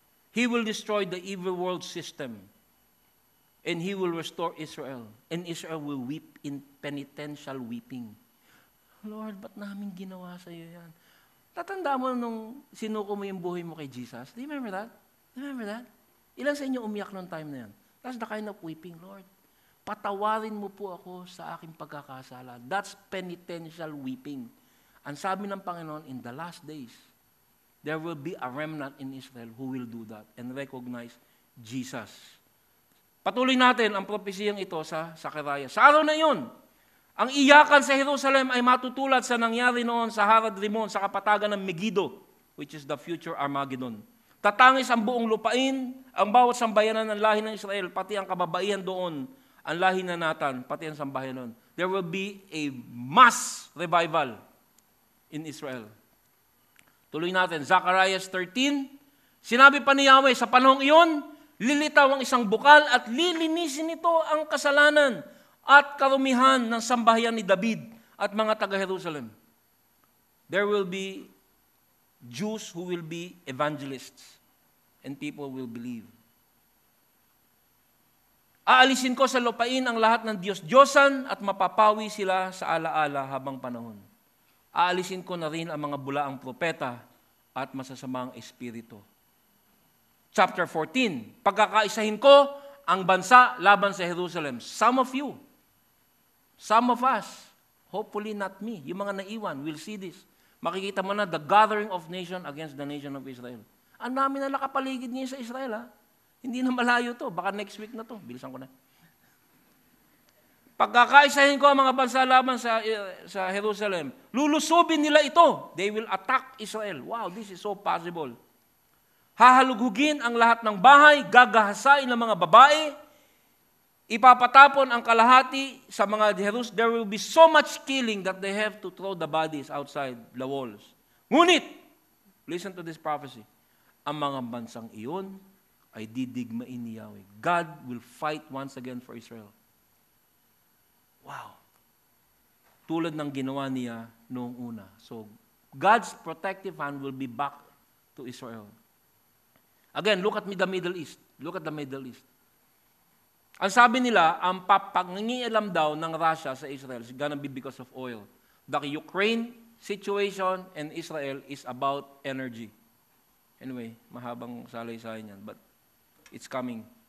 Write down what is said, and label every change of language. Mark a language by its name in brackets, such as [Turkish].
[English] He will destroy the evil world system. And He will restore Israel. And Israel will weep in penitential weeping. Lord, [Filipino] ba't namin ginawa sa iyo yan? Tatanda mo nung sinuko mo yung buhay mo kay Jesus? [English] Do you remember that? Remember that? [Filipino] Ilan sa inyo umiyak noong time na yan? [English] That's the kind of weeping, Lord. [Filipino] Patawarin mo po ako sa aking pagkakasala. [English] That's penitential weeping. [Filipino] Ang sabi ng Panginoon, [English] in the last days, there will be a remnant in Israel who will do that and recognize Jesus. [Filipino] Patuloy natin ang propesiyang ito sa Zacharias. Sa araw na iyon, ang iyakan sa Jerusalem ay matutulad sa nangyari noon sa Harad Rimon sa kapatagan ng Megiddo, [English] which is the future Armageddon. [Filipino] Tatangis ang buong lupain, ang bawat sambayanan ng lahi ng Israel, pati ang kababaihan doon, ang lahi na Natan, pati ang sambahayan noon. [English] There will be a mass revival in Israel. [Filipino] Tuloy natin, Zacharias 13, sinabi pa ni Yahweh, sa panahong iyon, lilitaw ang isang bukal at lilinisin nito ang kasalanan at karumihan ng sambahayan ni David at mga taga-Jerusalem. [English] There will be Jews who will be evangelists and people will believe. [Filipino] Aalisin ko sa lupain ang lahat ng Diyos-Diyosan at mapapawi sila sa alaala habang panahon. Aalisin ko na rin ang mga bulaang propeta at masasamang espiritu. Chapter 14, pagkakaisahin ko ang bansa laban sa Jerusalem. [English] Some of you, some of us, hopefully not me, [Filipino] yung mga naiwan, [English] will see this. [Filipino] Makikita mo na [English] the gathering of nation against the nation of Israel. [Filipino] Ang dami na nakapaligid ngayon sa Israel, ha? Hindi na malayo to. Baka [English] next week [Filipino] na to. Bilisan ko na. Pagkakaisahin ko ang mga bansa laban sa Jerusalem, lulusubin nila ito. [English] They will attack Israel. Wow, this is so possible. [Filipino] Hahalughugin ang lahat ng bahay, gagahasain ng mga babae, ipapatapon ang kalahati sa mga Jerusalem. [English] There will be so much killing that they have to throw the bodies outside the walls. [Filipino] Ngunit, [English] listen to this prophecy, [Filipino] ang mga bansang iyon ay didigmain ni Yahweh. [English] God will fight once again for Israel. Wow. [Filipino] Tulad ng ginawa niya noong una. [English] So, God's protective hand will be back to Israel. Again, look at the Middle East. Look at the Middle East. [Filipino] Ang sabi nila, ang papangingialam daw ng Russia sa Israel [English] is gonna be because of oil. The Ukraine situation and Israel is about energy. Anyway, [Filipino] mahabang salaysay yan, [English] but it's coming.